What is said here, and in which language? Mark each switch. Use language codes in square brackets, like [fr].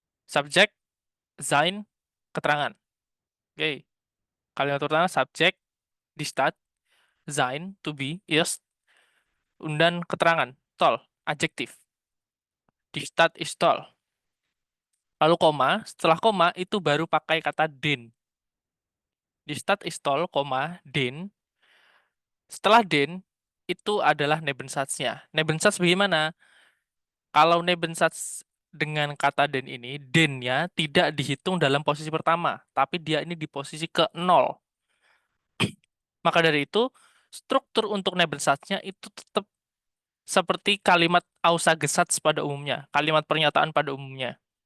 [id] Subjek, sein, keterangan. Oke. Kalimat pertama subjek, die Stadt, sein, to be, ist, dan keterangan, toll, adjektif. [de] Die Stadt ist toll. [id] Lalu koma, setelah koma itu baru pakai kata den. [de] Die Stadt ist toll, koma, den. [id] Setelah den, itu adalah Nebensatznya. Nebensatz bagaimana? Kalau Nebensatz dengan kata den ini, dennya tidak dihitung dalam posisi pertama, tapi dia ini di posisi ke nol. Maka dari itu, struktur untuk Nebensatznya itu tetap seperti kalimat Aussagesatz pada umumnya, kalimat pernyataan pada umumnya.